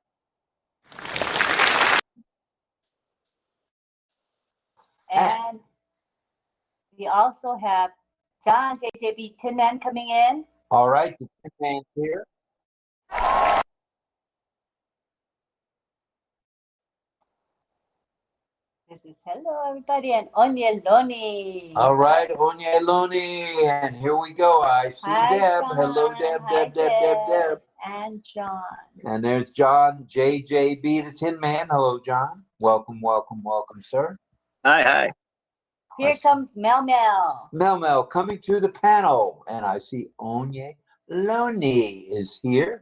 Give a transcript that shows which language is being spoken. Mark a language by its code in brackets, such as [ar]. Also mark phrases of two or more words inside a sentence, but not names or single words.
[en] And we also have John JJB Tin Man coming in. All right, the Tin Man's here. There's says hello, everybody, and 𝕄𝕒𝕒𝕒𝕒𝕒𝕒𝕒𝕒𝕒𝕒𝕒𝕒𝕒𝕒. All right, Onya Loni, and here we go. I see Hi, Deb. John. Hello, Deb, Hi, Deb, Deb, Deb, Deb. And John. And there's John, JJB, the Tin Man. Hello, John. Welcome, welcome, welcome, sir. Hi, hi. Here comes Mel. Mel coming to the panel, and I see Onya Loni is here.